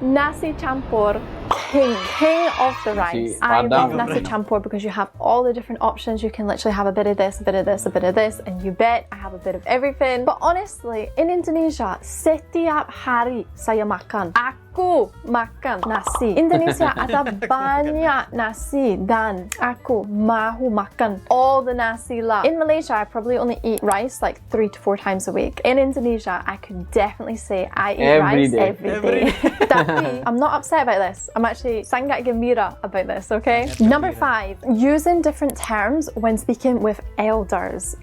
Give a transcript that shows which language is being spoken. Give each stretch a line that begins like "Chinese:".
English: Nasi campur, king of the rice. I
Malay: Padang.
English: love nasi campur because you have all the different options. You can literally have a bit of this, a bit of this, a bit of this, and you bet I have a bit of everything. But honestly, in Indonesia,
Malay: setiap hari saya makan. Aku makan nasi. Indonesia ada banyak nasi dan aku mahu makan
English: all the
Malay: nasi lah.
English: In Malaysia, I probably only eat rice like 3 to 4 times a week. In Indonesia, I could definitely say I eat Every rice day. every day. Tapi, I'm not upset about this. I'm actually
Malay: sangat gembira
English: about this, okay? Number 5, using different terms when speaking with elders.